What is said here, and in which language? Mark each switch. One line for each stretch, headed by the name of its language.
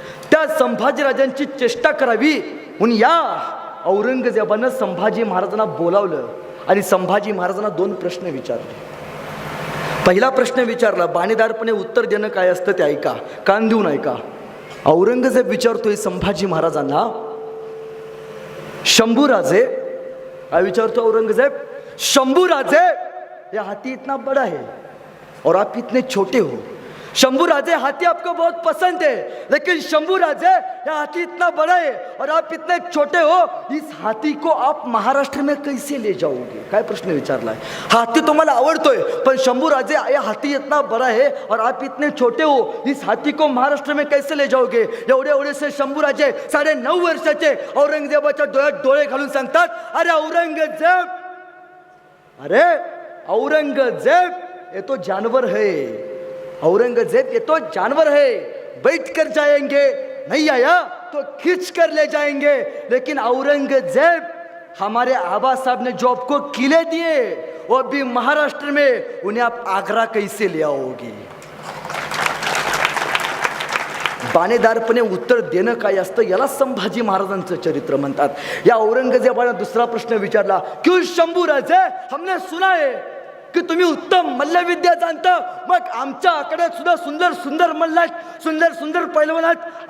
Marathi: त्या संभाजीराजांची चेष्टा करावी म्हणून या औरंगजेबानं संभाजी महाराजांना बोलावलं आणि संभाजी महाराजांना 2 प्रश्न विचारले. पहिला प्रश्न विचारला, बाणेदारपणे उत्तर देणं काय असतं ते ऐका, कान देऊन ऐका. औरंगजेब विचारतोय संभाजी महाराजांना, शंभूराजे, काय विचारतो औरंगजेब?
Hindi: शंभूराजे, ये हाथी इतना बड़ा है और आप इतने छोटे हो. शंभू राजे, हाथी आपको बहुत पसंद है, लेकिन शंभू राजे यह हाथी इतना बड़ा है और आप इतने छोटे हो, इस हाथी को आप महाराष्ट्र में कैसे ले जाओगे?
Marathi: काय प्रश्न विचारलाय. हाथी तुम्हाला आवडतोय, पण
Hindi: शंभू राजे यह हाथी इतना बड़ा है और आप इतने छोटे हो, इस हाथी को महाराष्ट्र में कैसे ले जाओगे?
Marathi: एवढे से शंभू राजे 9.5 वर्षाचे औरंगजेबाच्या डोळ्यात डोळे घालून सांगतात, अरे औरंगजेब, अरे औरंगजेब,
Hindi: ये तो जानवर है. औरंगजेब, ये तो जानवर है, बैठ कर जाएंगे, नहीं आया तो खींच कर ले जाएंगे. लेकिन औरंगजेब, हमारे आबा साहब ने जो आपको किले दिए वो भी महाराष्ट्र में, उन्हें आप आगरा कैसे ले आओगे?
Marathi: बाणेदारपणे उत्तर देणं काय असतं याला संभाजी महाराजांचं चरित्र म्हणतात. या औरंगजेबाने दुसरा प्रश्न विचारला,
Hindi: क्यों शंभू राजे, हमने सुना है की
Marathi: तुम्ही उत्तम मल्लविद्या जाणता, मग आमच्या आखाड्यात सुद्धा सुंदर सुंदर मल्ल आहेत, सुंदर सुंदर पैलवान आहेत.